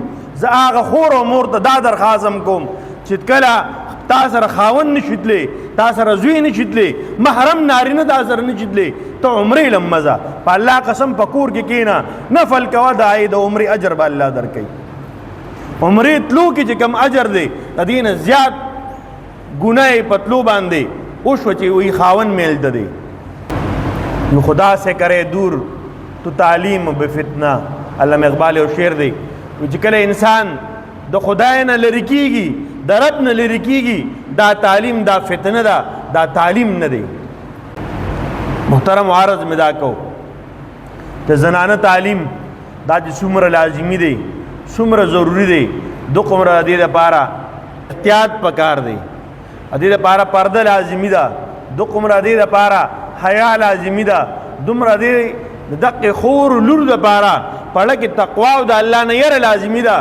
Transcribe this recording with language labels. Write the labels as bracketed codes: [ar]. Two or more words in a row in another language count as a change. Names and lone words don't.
[ps] زه هغه خور او مور ته دا درخواست کوم چې کله تا سره خاوند نشي تللی، تا سره زوی نشي تللی، محرم نارینه تا سره نشي تللی، ته عمرې لم مزه په الله قسم په کور کې کښېنه، نفل کوه، د عمرې اجر به الله درکوي. عمرې تلو کې چې کم اجر دی د دې نه زیات ګناه په تلو باندې وشوه چې وایي خاوند میل ته دی. [ur] نو خدا سے کرے دور تو تعلیم بفتنہ. [ps] علامہ اقبال یو شعر دی چې کله انسان د خدای نه لرې کېږي، د رب نه لرې کېږي، دا تعلیم دا فتنه ده، دا تعلیم نه دی. محترم عرض مې دا کو د زنانه تعلیم دا چې څومره لازمي دی، څومره ضروري دی، دومره د دې لپاره احتیاط پکار دی، د دې لپاره پرده لازمي ده، دومره د دې لپاره حیا لازمي ده، دومره د دقې خور لور دپاره پړه کې تقوا او د الله نه یره لازمي ده.